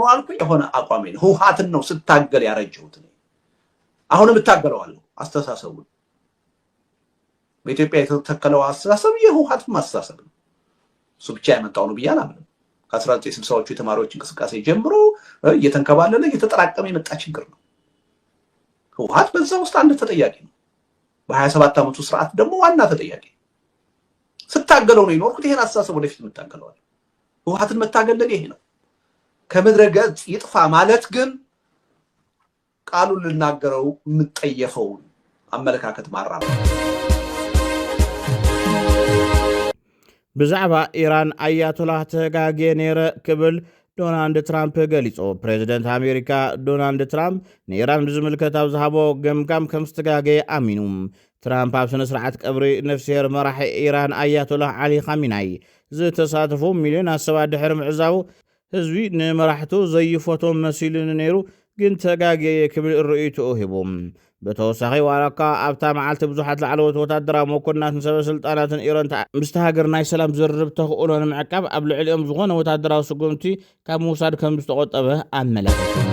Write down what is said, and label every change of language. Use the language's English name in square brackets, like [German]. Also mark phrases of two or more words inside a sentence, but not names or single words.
[Amharic] የሆነ አቋሜ ነው። ህወሓትን ነው ስታገል ያረጀሁት ነው። አሁንም እታገለዋለሁ። አስተሳሰቡን በኢትዮጵያ የተተከለው አስተሳሰብ የህወሓት ማስተሳሰብ ነው። እሱ ብቻ ያመጣው ነው ብዬ አላምንም። ከ1960ዎቹ የተማሪዎች እንቅስቃሴ ጀምሮ እየተንከባለለ እየተጠራቀመ የመጣ ችግር ነው። ህወሓት በዛ ውስጥ አንድ ተጠያቂ ነው። በ27 ዓመቱ ስርዓት ደግሞ ዋና ተጠያቂ ስታገለው ነው የኖርኩት። ይሄን አስተሳሰብ ወደፊት መታገለዋል። ህወሓትን መታገል ይሄ ነው። ከምድረ ገጽ ይጥፋ ማለት ግን ቃሉን ልናገረው የምጠየፈው አመለካከት ማራመድ [Tigrinya] ብዛዕባ ኢራን አያቶላህ ተጋጌ ነይረ ክብል ዶናልድ ትራምፕ ገሊጹ ፕሬዚደንት አሜሪካ ዶናልድ ትራምፕ ንኢራን ብዝምልከት ኣብ ዝሃቦ ገምጋም ከም ዝተጋገየ ኣሚኑ ትራምፕ ኣብ ስነ ስርዓት ቀብሪ ነፍሲሄር መራሒ ኢራን አያቶላህ ዓሊ ኻሚናይ ዝተሳተፉ ሚልዮናት ሰባት ድሕሪ ምዕዛቡ ህዝቢ ንመራሕቱ ዘይፈቶም መሲሉን ነይሩ ግን ተጋገየ ክብል ርእይቱኡ ሂቡ በተወሳኺ ዋላካ ኣብታ መዓልቲ ብዙሓት ላዕለዎት ወታደራዊ መኮንናትን ሰበስልጣናትን ኢራን ምስቲ ሃገር ናይ ሰላም ዝርርብ ተኽእሎ ንምዕቃብ ኣብ ልዕሊኦም ዝኾነ ወታደራዊ ስጉምቲ ካብ ምውሳድ ከም ዝተቆጠበ ኣመላኺቱ